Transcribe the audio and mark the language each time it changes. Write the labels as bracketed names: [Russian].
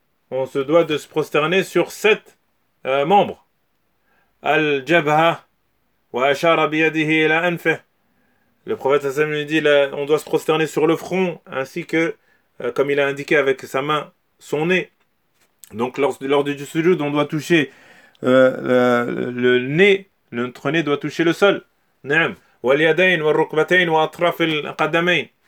[French] On se doit de se prosterner sur sept membres. [Arabic] الجبهة وأشار بيده إلى أنفه. [French] Le prophète Hassan lui dit on doit se prosterner sur le front ainsi que comme il a indiqué avec sa main son nez. Donc lors du sujoud on doit toucher le nez. Notre nez doit toucher le sol. Naam. [Arabic] Waliyadain, walrukbatain, waatraf alqadamain.